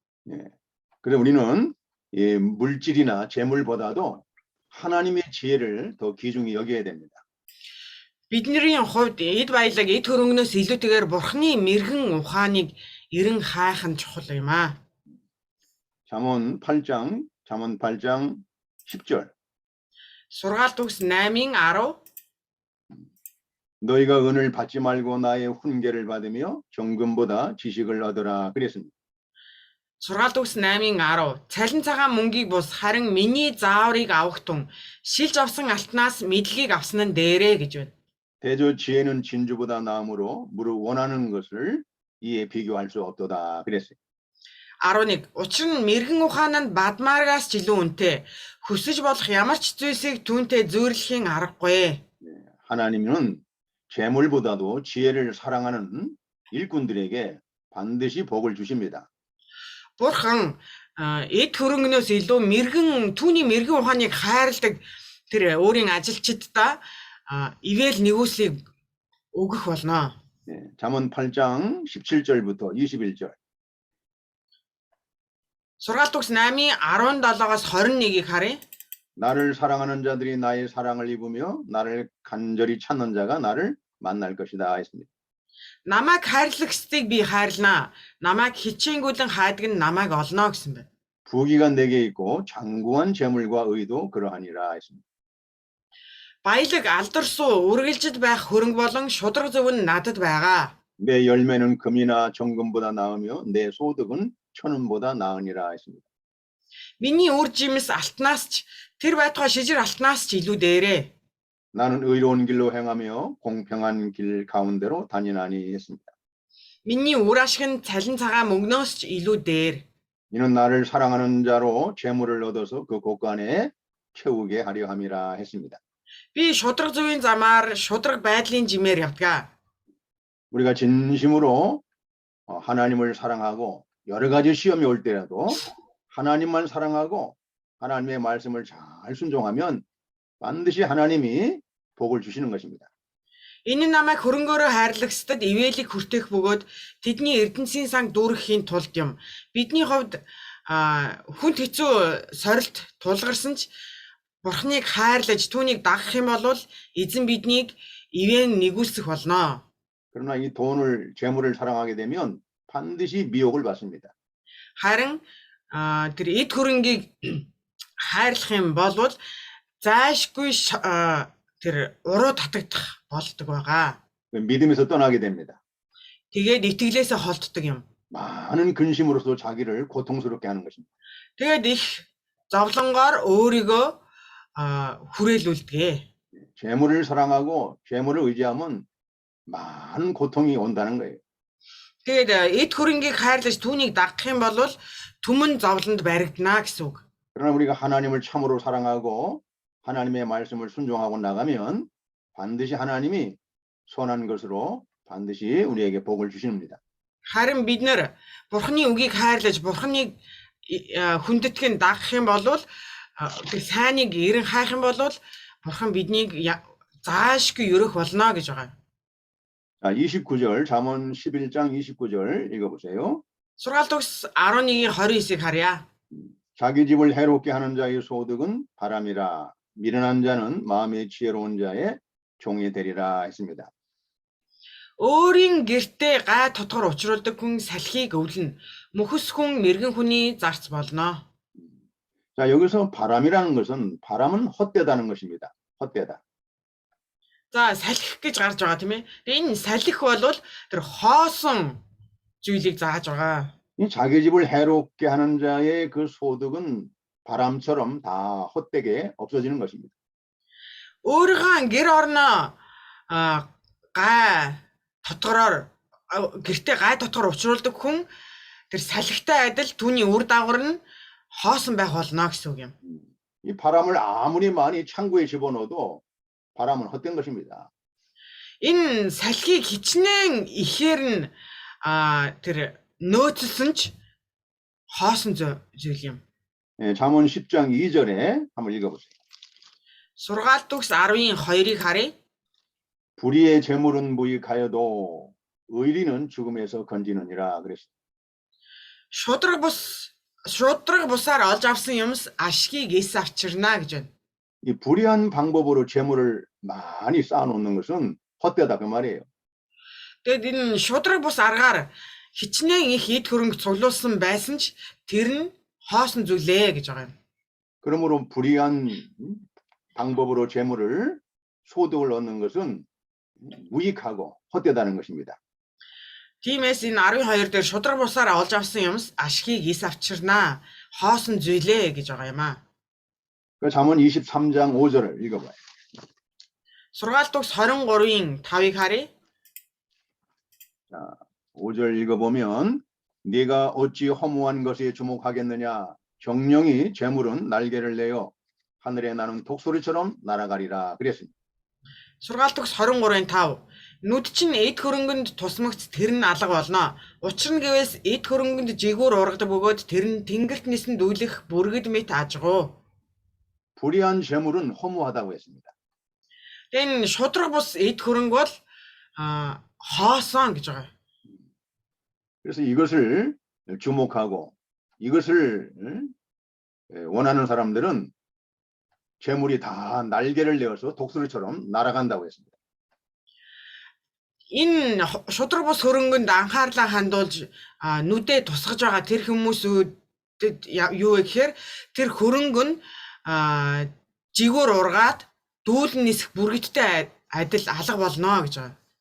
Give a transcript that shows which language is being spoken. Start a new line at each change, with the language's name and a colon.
Korean: 예, 그래서 우리는 이 물질이나 재물보다도 하나님의 지혜를 더 귀중히 여겨야 됩니다.
Mongolian: Бидний хувьд эд баялаг эд хөрөнгнөөс илүүтэйгээр Бурхны мэрэгэн ухааныг эрен хайх нь чухал юм аа.
Korean: 잠언 8장 10절
Mongolian: Сургаалт үгс 8-ийн 10
Korean: 너희가 은을 받지 말고 나의 훈계를 받으며 정금보다 지식을 얻어라 그랬습니다.
Mongolian: Сургаалт үгс 8-ийн 10 цалин цагаан мөнгийг бус харин миний зааврыг авах тун шилж авсан алтнаас мэдлэгийг авсан нь дээрээ гэж байна.
Korean: 대저 지혜는 진주보다 나음으로 무릇 원하는 것을 이에 비교할 수 없도다 그랬어요.
Mongolian: 11 Учир нь мэрэгэн ухаан нь бадмааргаас ч илүү үнэтэй. Хүсэж болох ямар ч зүйлсийг түүнтэй зөөрлөхийн аргагүй.
Korean: 하나님은 재물보다도 지혜를 사랑하는 일꾼들에게 반드시 복을 주십니다.
Mongolian: Бурхан эд хөрөнгнөөс илүү түүний мэрэгэн ухааныг хайрладаг тэр өөрийн ажилчдаа ивэл нэгүслийг өгөх болно.
Korean: 잠언 8장 17절부터 21절
Mongolian: Сургаалт үгс 8-ийн 17-аас 21-ийг харъя.
Korean: 나를 사랑하는 자들이 나의 사랑을 입으며 나를 간절히 찾는 자가 나를 만날 것이다 했습니다.
Mongolian: Намайг хайрлагчдыг би хайрлана. Намайг хичээнгүйлэн хайдаг нь намайг олно гэсэн байна.
Korean: 부귀가 내게 있고 장구한 재물과 의도 그러하니라 했습니다.
Mongolian: Баялаг алдарсуу үргэлжид байх хөрөнгө болон шудраг зөв нь надад байгаа.
Korean: 내 열매는 금이나 정금보다 나으며 내 소득은 천은보다 나으니라 했습니다.
Mongolian: Миний үр жимс алтнаас ч тэр байтугай шижир алтнаас ч илүү дээрээ.
Korean: 나는 의로운 길로 행하며 공평한 길 가운데로 다니나니 했습니다.
Mongolian: Миний үр ашиг нь цалин цагаан мөнгнөөс ч илүү дээр.
Korean: 이는 나를 사랑하는 자로 재물을 얻어서 그 곳간에 채우게 하려 함이라 했습니다.
Mongolian: Би шудраг зөвийн замаар шудраг байдлын жимээр явдгаа.
Korean: 우리가 진심으로 하나님을 사랑하고 여러 가지 시험이 올 때라도 하나님만 사랑하고 하나님의 말씀을 잘 순종하면 반드시 하나님이 복을 주시는 것입니다.
Mongolian: Энэ нь намайг хөрөнгөөрөө хайрлагчдад ивэлийг хүртэх бөгөөд тэдний эрдэнсийн санг дүүрэхийн тулд юм. Бидний хувьд хүнд хэцүү сорилт тулгарсан ч Бурхныг хайрлаж түүнийг дагах юм бол эзэн биднийг ивэн нэгүүлсэх болно.
Korean: 그러나 이 재물을 사랑하게 되면 반드시 미혹을 받습니다.
Mongolian: Харин тэр эд хөрөнгийг хайрлах юм бол зайшгүй тэр уруу татагдах болдог байгаа.
Korean: 믿음에서 떠나게 됩니다.
Mongolian: Тэгээд итгэлээсээ холддог юм.
Korean: 많은 근심으로서 자기를 고통스럽게 하는 것입니다.
Mongolian: Тэгээд их зовлонгоор өөрийгөө хүрээлүүлдэг.
Korean: 재물을 사랑하고 재물을 의지하면 많은 고통이 온다는 거예요.
Mongolian: Тэгээд эд хөрөнгийг хайрлаж түүнийг дагах юм бол түмэн зовлонд баригдана гэсэн үг.
Korean: 그러나 우리가 하나님을 참으로 사랑하고 하나님의 말씀을 순종하고 나가면 반드시 하나님이 선한 것으로 반드시 우리에게 복을 주십니다.
Mongolian: Харин бид нэр Бурхны үгийг хайрлаж Бурхныг хүндэтгэн дагах юм бол тэр сайныг эрен хайх юм бол Бурхан биднийг заашгүй өрөх болно гэж байгаа.
Korean: 자, 29절 잠언 11장 29절 읽어보세요.
Mongolian: Сургаалт төгс 11-ийн 29-ыг харъя.
Korean: 자기 집을 해롭게 하는 자의 소득은 바람이라 미련한 자는 마음이 지혜로운 자의 종이 되리라 했습니다.
Mongolian: Өөрийн гэртээ гай тотгор учруулдаг хүн салхийг өвлөн. Мөхөс хүн мэрэгэн хүний зарц болно.
Korean: 자, 여기서 바람이라는 것은 바람은 헛되다는 것입니다. 헛되다.
Mongolian: За салхих гэж гарч байгаа тийм ээ. Тэгээ энэ салхих бол тэр хоосон зүйлийг зааж байгаа.
Korean: 이 자기 집을 해롭게 하는 자의 그 소득은 바람처럼 다 헛되게 없어지는 것입니다.
Mongolian: Өөрийнхөө гэр орноо гай тотгороор гэртээ гай тотгор учруулдаг хүн тэр салхитай адил түүний үр дагавар нь хоосон байх болно гэсэн үг юм.
Korean: 이 바람을 아무리 많이 창고에 집어넣어도 바람은 헛된 것입니다.
Mongolian: Энэ салхийг хичнээн ихээр нь тэр нөөцлсөн ч хоосон зүйл юм.
Korean: 예, 잠언 10장 2절에 한번 읽어보세요.
Mongolian: Сургаалт төгс 10-ийн 2-ыг харъя.
Korean: 불의의 재물은 무익하여도 의리는 죽음에서 건지느니라 그랬어요.
Mongolian: шудраг бусаар олж авсан юмс ашгийг эс авчирна гэж байна.
Korean: 이 불의한 방법으로 재물을 많이 쌓아놓는 것은 헛되다 그 말이에요.
Mongolian: Тэгэд энэ шудраг бус аргаар хичнээн их эд хөрөнгө цуглуулсан байсан ч тэр нь хоосон зүйлээ гэж байгаа юм.
Korean: 그러므로 불의한 방법으로 재물을 소득을 얻는 것은 무익하고 헛되다는 것입니다.
Mongolian: Тиймээс энэ 12 дээр шудраг бусаар олж авсан юмс ашгийг эс авчирна, хоосон зүйлээ гэж байгаа юм аа.
Korean: 그 잠언 23장 5절을 읽어봐요.
Mongolian: Сургаалт төгс 23-ийн 5-ыг харъя.
Korean: 자, 5절 읽어보면 네가 어찌 허무한 것에 주목하겠느냐 정령이 재물은 날개를 내어 하늘에 나는 독소리처럼 날아가리라 그랬습니다.
Mongolian: Сургаалт төгс 23-ийн 5. Нүд чинь эд хөрөнгөнд тусмагц тэр нь алга болно. Учир нь гэвээс эд хөрөнгөнд жигүүр ургадаг бөгөөд тэр нь тэнгэрт нисэн дүүлэх бүргэд мэт ажгуу.
Korean: 불의한 재물은 허무하다고 했습니다.
Mongolian: Энэ шудраг бус эд хөрөнгө бол хоосон гэж байгаа.
Korean: 그래서 이것을 주목하고 이것을 원하는 사람들은 재물이 다 날개를 내어서 독수리처럼 날아간다고 했습니다.
Mongolian: Энэ шудраг бус хөрөнгөнд анхаарлаа хандуулж нүдээ тусгаж байгаа тэр хүмүүсүүд юу вэ гэхээр тэр хөрөнгө нь жигүүр ургаад дүүлэн нисэх бүргэттэй адил алга болно гэж байгаа.